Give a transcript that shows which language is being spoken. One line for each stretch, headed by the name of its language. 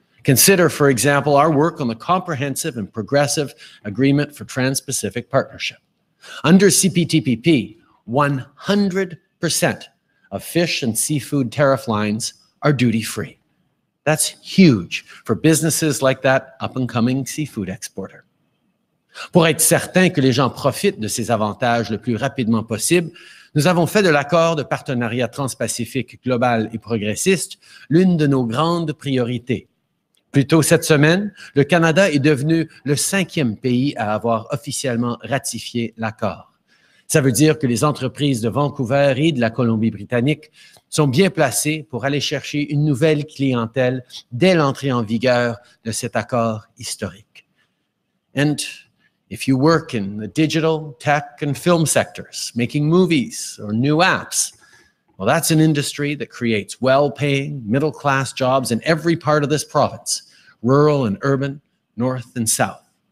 English: Consider, for example, our work on the Comprehensive and Progressive Agreement for Trans-Pacific Partnership. Under CPTPP, 100% of fish and seafood tariff lines are duty-free. That's huge for businesses like that up-and-coming seafood exporter.
French: Pour être certain que les gens profitent de ces avantages le plus rapidement possible, nous avons fait de l'accord de partenariat transpacifique global et progressiste l'une de nos grandes priorités. Plus tôt cette semaine, le Canada est devenu le 5e pays à avoir officiellement ratifié l'accord. Ça veut dire que les entreprises de Vancouver et de la Colombie-Britannique sont bien placées pour aller chercher une nouvelle clientèle dès l'entrée en vigueur de cet accord historique.
English: And if you work in the digital, tech, and film sectors, making movies or new apps, well, that's an industry that creates well-paying, middle-class jobs in every part of this province, rural and urban, north and south.